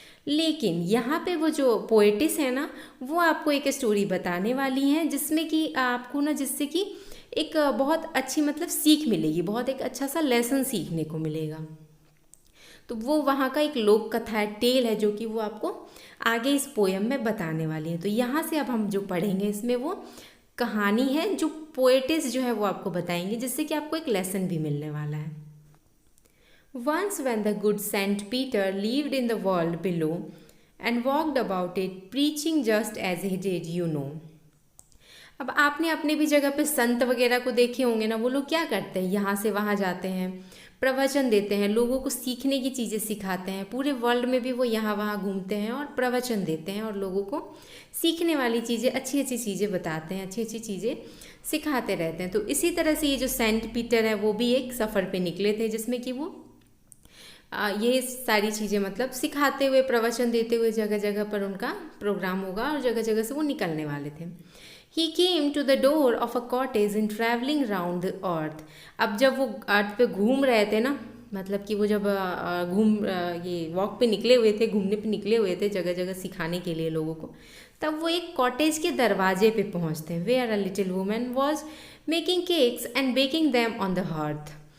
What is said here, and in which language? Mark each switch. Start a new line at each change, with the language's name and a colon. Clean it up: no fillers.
Hindi: लेकिन यहाँ पे वो जो पोएटिस है ना, वो आपको एक स्टोरी बताने वाली हैं, जिसमें कि आपको ना, जिससे कि एक बहुत अच्छी मतलब सीख मिलेगी, बहुत एक अच्छा सा लेसन सीखने को मिलेगा। तो वो वहाँ का एक लोक कथा है, टेल है, जो कि वो आपको आगे इस पोएम में बताने वाली है। तो यहाँ से अब हम जो पढ़ेंगे, इसमें वो कहानी है जो पोएटिस जो है वो आपको बताएंगे, जिससे कि आपको एक लेसन भी मिलने वाला है।
English: Once when the good Saint Peter lived in the world below and walked about it, preaching just as he did, you know.
Hindi: अब आपने अपने भी जगह पे संत वगैरह को देखे होंगे ना, वो लोग क्या करते हैं, यहाँ से वहाँ जाते हैं, प्रवचन देते हैं, लोगों को सीखने की चीज़ें सिखाते हैं। पूरे वर्ल्ड में भी वो यहाँ वहाँ घूमते हैं और प्रवचन देते हैं और लोगों को सीखने वाली चीज़ें, अच्छी अच्छी चीज़ें बताते हैं, अच्छी अच्छी चीज़ें सिखाते रहते हैं। तो इसी तरह से ये जो सेंट पीटर है वो भी एक सफ़र पे निकले थे, जिसमें कि वो ये सारी चीज़ें मतलब सिखाते हुए, प्रवचन देते हुए जगह जगह पर उनका प्रोग्राम होगा और जगह जगह से वो निकलने वाले थे।
English: He came to the door of a cottage in traveling round the earth.
Hindi: अब जब वो अर्थ पे घूम रहे थे ना, मतलब कि वो जब ये वॉक पे निकले हुए थे, घूमने पे निकले हुए थे जगह जगह सिखाने के लिए लोगों को, तब वो एक कॉटेज के दरवाजे पे पहुंचते हैं।
English: Where a little woman was making cakes and baking them on the hearth.